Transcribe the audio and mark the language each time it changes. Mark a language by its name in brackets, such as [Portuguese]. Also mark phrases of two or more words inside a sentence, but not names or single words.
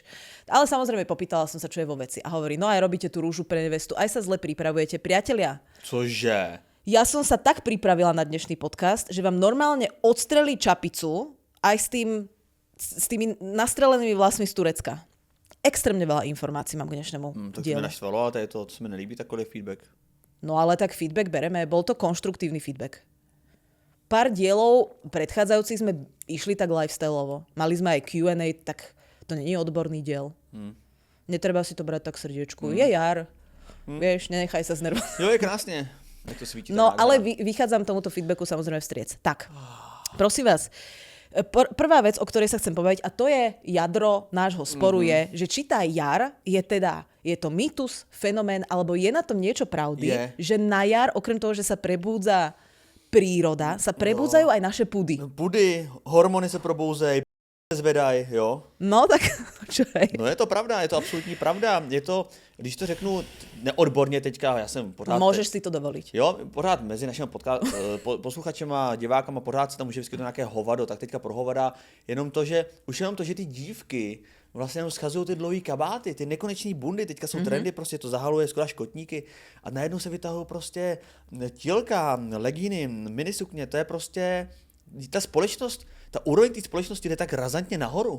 [Slovak] Ale samozrejme popýtala som sa, čo je vo veci. A hovorí, no aj robíte tú Rúžu pre nevestu, aj sa zle pripravujete. Priatelia. Cože? Ja som sa tak pripravila na dnešný podcast, že vám normálne odstrelí čapicu aj s tými nastrelenými vlasmi z Turecka. Extrémne veľa informácií mám k dnešnému [Czech] Tak [Slovak] dielu. [Czech] to mi naštvalo, a to je to, co mi nelíbí, takový feedback. [Slovak] No ale tak feedback bereme, bol to konštruktívny feedback. Pár dielov predchádzajúcich sme išli tak lifestyleovo. Mali sme aj Q&A, tak to nie je odborný diel. Netreba si to brať tak srdiečku. Je jar. Vieš, nenechaj sa znervozniť. [Czech] Jo, je krásne. Jak to svítí. [Slovak] No, ale vychádzam tomuto feedbacku samozrejme vstriec. Tak, prosím vás, prvá vec, o ktorej sa chcem povedať, a to je jadro nášho sporu, je, že či tá jar je to mýtus, fenomén, alebo je na tom niečo pravdy, že na jar, okrem toho, že sa prebúdza príroda, sa prebúdzajú aj naše pudy. [Czech] Pudy, hormony sa probouzejí, zvedaj, jo. [Slovak] No tak, čo je? [Czech] No je to pravda, je to absolutní pravda. Je to, když to řeknu neodborně teďka, já jsem pořád... [Slovak] Môžeš si to dovoliť. [Czech] Jo, pořád mezi našimi posluchačema, divákama pořád se tam může vyskytnout nějaké hovado, tak teďka pro hovada jenom to, že ty dívky vlastně jenom schazují ty dlouhý kabáty, ty nekonečný bundy, teďka jsou trendy, prostě to zahaluje skoro škotníky a najednou se vytahují prostě tílka, legíny, minisukně, to je prostě ta společnost, ta úroveň té společnosti jde tak razantně nahoru.